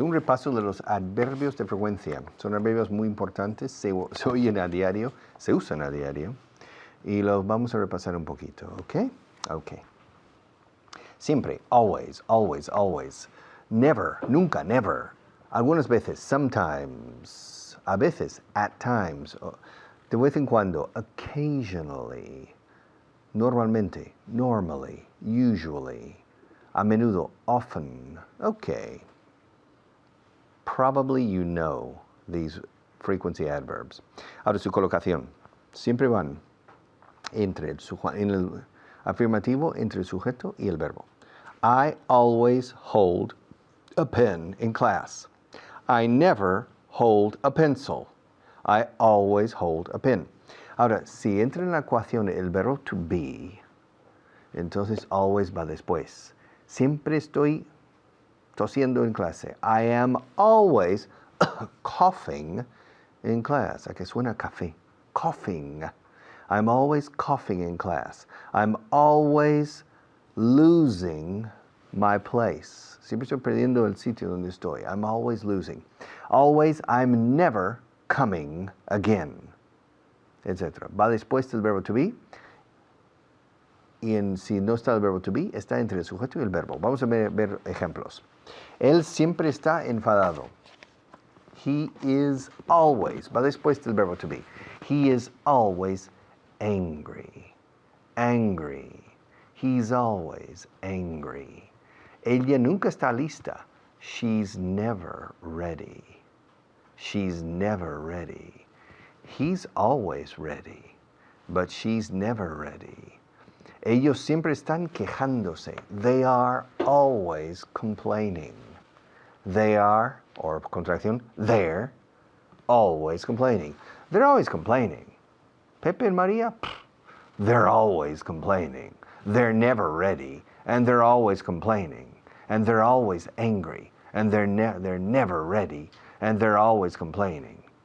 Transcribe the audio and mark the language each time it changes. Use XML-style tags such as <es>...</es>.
<es>Un repaso de los adverbios de frecuencia. Son adverbios muy importantes, se oyen a diario, se usan a diario. Y los vamos a repasar un poquito, ¿ok? Ok. Siempre,</es> <en>always, always, always. Never,</en> <es>nunca,</es> <en>never.</en> <es>Algunas veces,</es> <en>sometimes.</en> <es>A veces,</es> <en>at times.</en> <es>De vez en cuando,</es> <en>occasionally.</en> <es>Normalmente,</es> <en>normally, usually.</en> <es>A menudo,</es> <en>often. Okay. Probably you know these frequency adverbs.</en> <es>Ahora su colocación. Siempre van entre en el afirmativo entre el sujeto y el verbo.</es> <en>I always hold a pen in class. I never hold a pencil. I always hold a pen.</en> <es>Ahora, si entra en la ecuación el verbo to be, entonces always va después. Siempre estoy tosiendo en clase.</es> <en>I am always coughing in class.</en> <es>¿A qué suena café?</es> <en>Coughing. I'm always coughing in class. I'm always losing my place.</en> <es>Siempre estoy perdiendo el sitio donde estoy.</es> <en>I'm always losing. Always, I'm never coming again. Etc.</en> <es>Va después del verbo to be. Y si no está el verbo to be, está entre el sujeto y el verbo. Vamos a ver ejemplos. Él siempre está enfadado.</es> <en>He is always,</en> <es>va después del verbo</es> <en>to be. He is always angry. Angry. He's always angry.</en> <es>Ella nunca está lista.</es> <en>She's never ready. She's never ready. He's always ready, but she's never ready.</en> <es>Ellos siempre están quejándose.</es> <en>They are always complaining. They are, or contracción, they're always complaining. They're always complaining. Pepe and Maria, they're always complaining. They're never ready, and they're always complaining. And they're always angry, and they're never ready, and they're always complaining.</en>